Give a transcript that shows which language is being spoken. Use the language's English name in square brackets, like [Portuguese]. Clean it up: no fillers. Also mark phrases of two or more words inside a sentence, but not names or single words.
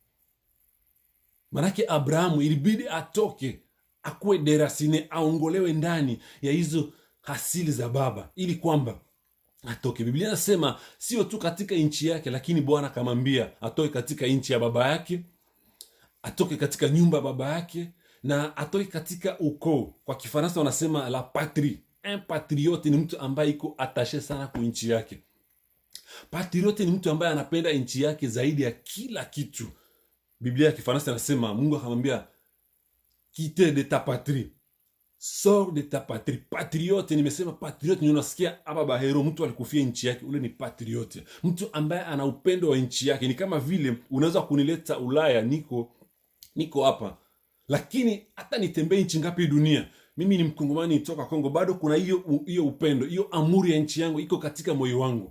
[Swahili] Manake Abrahamu ilibidi atoke, akuwe derasine, aongolewe ndani ya hizo asili za baba, ili kwamba atoke. Biblia inasema sio tu katika nchi yake, lakini Bwana akamwambia atoke katika nchi ya baba yake, atoke katika nyumba ya baba yake, na atoke katika ukoo. Kwa Kifaransa wanasema [French] la patrie. Un patriote [Swahili] ni mtu ambaye iko attaché sana kwa nchi yake. Patriote ni mtu ambaye anapenda nchi yake zaidi ya kila kitu. Biblia ya Kifaransa inasema, Mungu akamwambia [French] quitte de ta patrie, sors de ta patrie. [Swahili] Patriote, nimesema patriote, unasikia hapa bahero, mtu alikufia nchi yake, ule ni patriote. Mtu ambaye ana upendo wa nchi yake. Ni kama vile unaweza kunileta Ulaya, niko hapa, lakini hata nitembee nchi ngapi dunia, mimi ni Mkongomani, nitoka Kongo, bado kuna hiyo upendo, hiyo amuri ya nchi yangu iko katika moyo wangu.